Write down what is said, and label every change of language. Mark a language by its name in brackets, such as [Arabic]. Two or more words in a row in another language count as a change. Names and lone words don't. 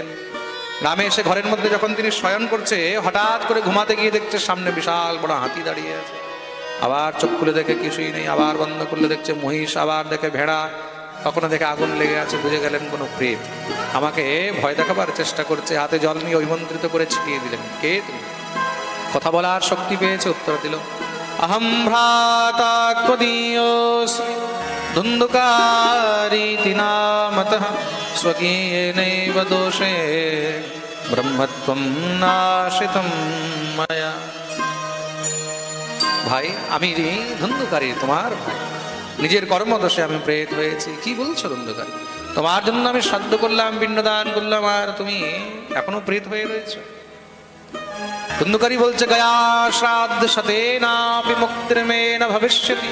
[Bangla] গ্রামে এসে ঘরের মধ্যে যখন তিনি শয়ন করছে, হঠাৎ করে ঘুমাতে গিয়ে দেখছে সামনে বিশাল বড় হাতি দাঁড়িয়ে আছে। আবার চোখ খুলে দেখে কিছুই নেই, আবার বন্ধ করলে দেখছে মহিষ, আবার দেখে ভেড়া, কখনো দেখে আগুন লেগে আছে। বুঝে গেলেন কোনো প্রেত আমাকে ভয় দেখাবার চেষ্টা করছে। হাতে জল নিয়ে ঐমন্ত্রিত করে ছিটিয়ে দিলেন। কে তুমি? কথা বলার শক্তি পেয়েছে, উত্তর দিল [Sanskrit] अहम भ्राता त्वदीयोऽस्मि धुन्धुकारीति नामतः स्वकीयेनैव दोषे ब्रह्मत्वं नाशितं मया। [Bangla] ভাই আমি ধুন্ধুকারী, তোমার ভাই, নিজের কর্মদোষে আমি প্রেত হয়েছি। কি বলছো ধুন্ধুকারী? তোমার জন্য আমি শ্রাদ্ধ করলাম, পিণ্ডদান করলাম, আর তুমি এখনো প্রেত হয়ে রয়েছো। [Sanskrit] ধুন্ধুকারী বলছে গয়া শ্রাদ্ধ শতেনাপি মুক্তির্মেন ভবিষ্যতি।